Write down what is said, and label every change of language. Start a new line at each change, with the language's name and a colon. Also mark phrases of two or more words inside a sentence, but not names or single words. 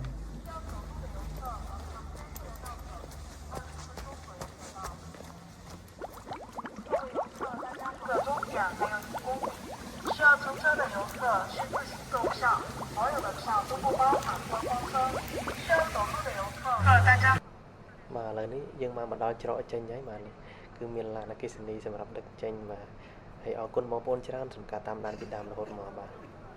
Chinese: 需要乘车的游客是自行购票，所有的票都不包含观光车。需要走路的游客，大家
Khmer: បាទឥឡូវនេះយើងមកដល់ច្រកចេញហើយបាទនេះគឺមានឡានអគ្គិសនីសម្រាប់ដឹកចេញបាទហើយអរគុណបងប្អូនច្រើនសម្រាប់ការតាមដានពីដើមរហូតមកបាទ